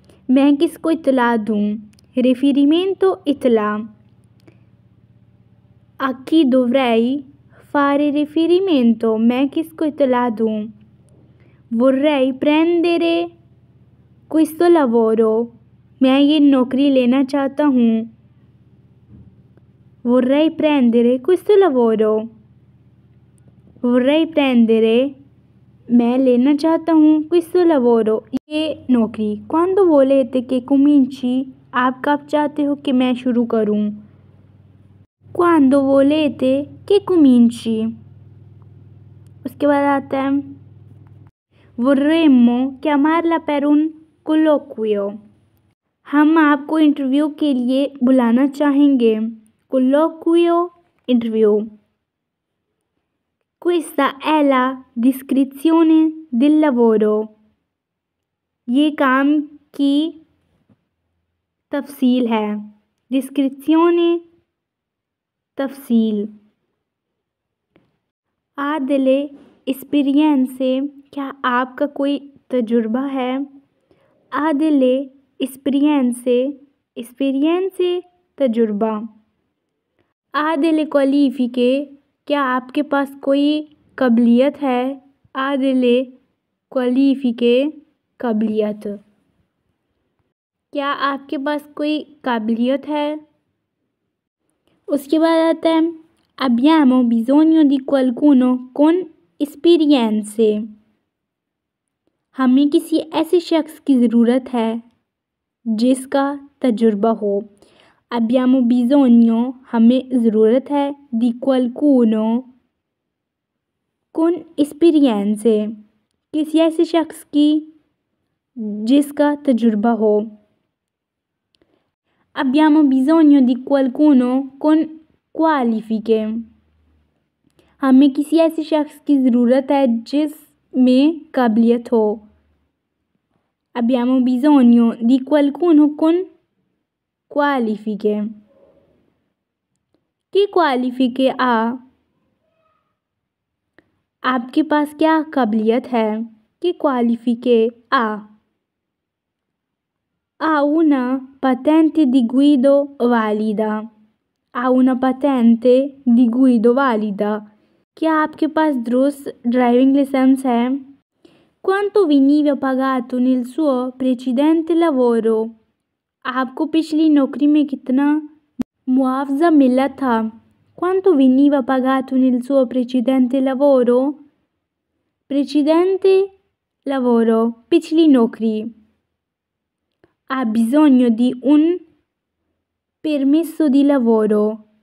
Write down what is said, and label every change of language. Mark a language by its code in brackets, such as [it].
[hi] मैं किसको इत्तला दूँ? [it] Riferimento इत्तला। A chi dovrei fare riferimento? [hi] मैं किसको इत्तला दूँ? [it] Vorrei prendere questo lavoro. [hi] मैं ये नौकरी लेना चाहता हूँ। [it] Vorrei prendere questo lavoro. Vorrei prendere, [hi] मैं लेना चाहता हूँ, [it] questo lavoro, [hi] ये नौकरी। [it] Quando volete che cominci? [hi] आप कब चाहते हो कि मैं शुरू करूँ? [it] Quando volete che cominci? [hi] उसके बाद आता है [it] Vorremmo chiamarla per un colloquio. [hi] हम आपको इंटरव्यू के लिए बुलाना चाहेंगे। [it] Colloquio, इंटरव्यू। Questa è la descrizione del lavoro. [hi] ये काम की तफसील है। [it] Descrizione, तफसील। Ha delle esperienze, [hi] क्या आपका कोई तजुर्बा है? [it] Ha delle esperienze, esperienze, तजुर्बा। Ha delle qualifiche, [hi] क्या आपके पास कोई काबिलियत है? [it] Ha delle qualifiche, काबिलियत। [hi] क्या आपके पास कोई काबिलियत है? उसके बाद आता है [it] Abbiamo bisogno di qualcuno con esperienze. [hi] हमें किसी ऐसे शख्स की ज़रूरत है जिसका तजुर्बा हो। [it] Abbiamo bisogno, [hi] हमें ज़रूरत है, [it] di qualcuno con esperienze, [hi] किसी ऐसे शख्स की जिसका तजुर्बा हो। [it] Abbiamo bisogno di qualcuno con qualifiche, [hi] हमें किसी ऐसे शख्स की ज़रूरत है जिसमें काबिलियत हो। [it] Abbiamo bisogno di qualcuno con qualifiche. Che qualifiche ha? [hi] आपके पास क्या काबिलियत है? [it] Che qualifiche ha? Ha una patente di guida valida. Ha una patente di guida valida. [hi] क्या आपके पास दुरुस्त ड्राइविंग लाइसेंस है? [it] Quanto veniva pagato nel suo precedente lavoro? [hi] आपको पिछली नौकरी में कितना मुआवजा मिला था? [it] Quanto veniva pagato nel suo precedente lavoro? Precedente lavoro, पिछली नौकरी। Ha bisogno di un permesso di lavoro.